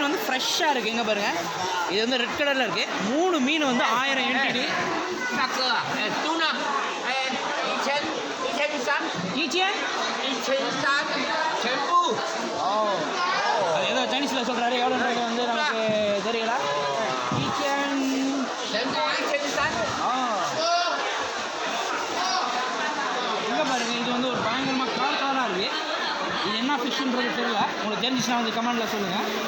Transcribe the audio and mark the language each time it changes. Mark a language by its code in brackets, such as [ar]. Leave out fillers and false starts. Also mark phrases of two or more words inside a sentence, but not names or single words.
[ta] ஃப்ரெஷ்ஷாக இருக்குது. எங்கே பாருங்கள், இது வந்து [en] red colourில் [ta] இருக்குது. 3 மீன் வந்து 1000 NTD. [zh] 大哥啊，tuna，1300，全部。 [ta] அது ஏதோ சைனீஸில் சொல்கிறாரு, எவ்வளோன்றது வந்து நமக்கு தெரியல. [zh] 1300。 [ta] எங்கே பாருங்கள், இது வந்து ஒரு பயங்கரமாக கலராக இருக்குது. இது என்ன ஃபிஷ்ன்றது தெரியல, உங்களுக்கு தெரிஞ்சிச்சுன்னா வந்து கமெண்டில் சொல்லுங்கள்.